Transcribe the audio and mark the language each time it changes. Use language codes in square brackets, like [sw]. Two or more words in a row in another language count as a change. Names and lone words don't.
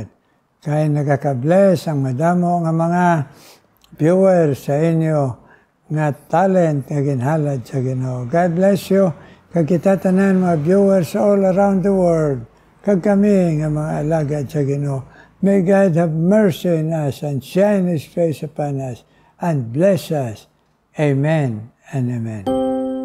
[hil] Kaya nagaka-bless ang madamo nga mga viewers sa inyo nga talent nga ginhalad sa Ginoo. [en] God bless you, [hil] kag kita tanan mga viewers [en] all around the world, [hil] kag kami nga mga alagad sa Ginoo. [en] May God have mercy on us and shine His face upon us and bless us. Amen and amen.